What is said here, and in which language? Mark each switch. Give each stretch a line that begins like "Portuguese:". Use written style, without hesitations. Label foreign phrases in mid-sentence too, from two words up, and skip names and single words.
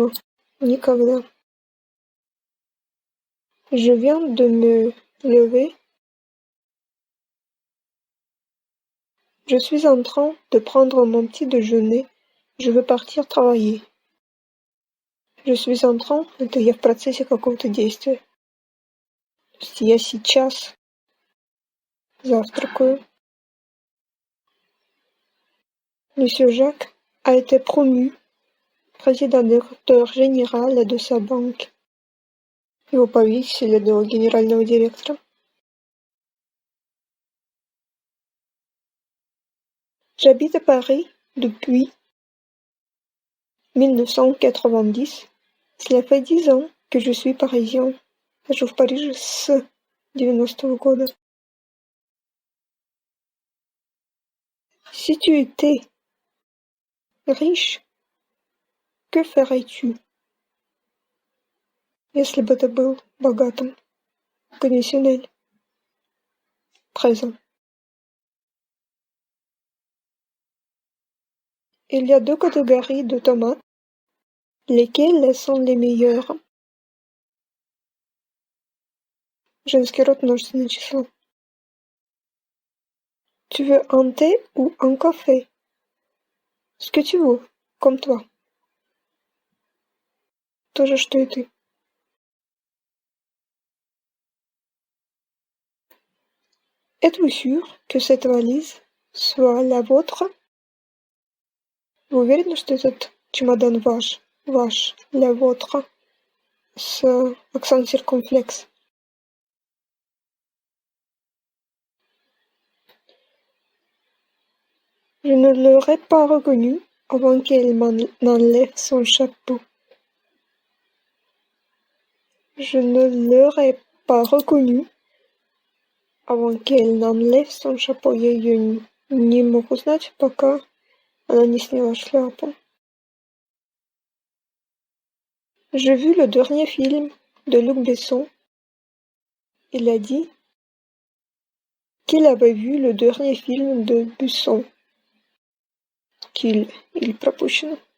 French: Никогда. Je viens de me lever. Je suis en train de prendre mon petit déjeuner. Je veux partir travailler. Je suis en train,
Russian: это я в процессе какого-то действия. То есть я сейчас завтракаю.
French: Monsieur Jacques a été promu président-directeur général de sa banque.
Russian: Его повысили до генерального директора.
French: J'habite à Paris depuis 1990. Cela fait 10 ans que je suis parisien.
Russian: Je живу в Париже с 90-го года.
French: Si tu étais riche, que ferais-tu?
Russian: Если бы ты был богатым.
French: Conditionnel. Présent. Il y a deux catégories de tomates. Lesquelles sont les meilleures?
Russian: Женский род множественное число.
French: Tu veux un thé ou un café? Ce que tu veux, comme toi.
Russian: То же, что и ты.
French: Êtes-vous sûr que cette valise soit la vôtre?
Russian: Вы уверены, что этот чемодан ваш? Ваш,
French: la vôtre, с accent circonflexe. Je ne l'aurais pas reconnu avant qu'elle n'enlève son chapeau. Je ne l'aurais pas reconnu avant qu'elle n'enlève son chapeau.
Russian: Я ее не мог узнать, пока она не сняла шляпу.
French: J'ai vu le dernier film de Luc Besson. Il a dit qu'il avait vu le dernier film de Besson.
Russian: Il пропущено.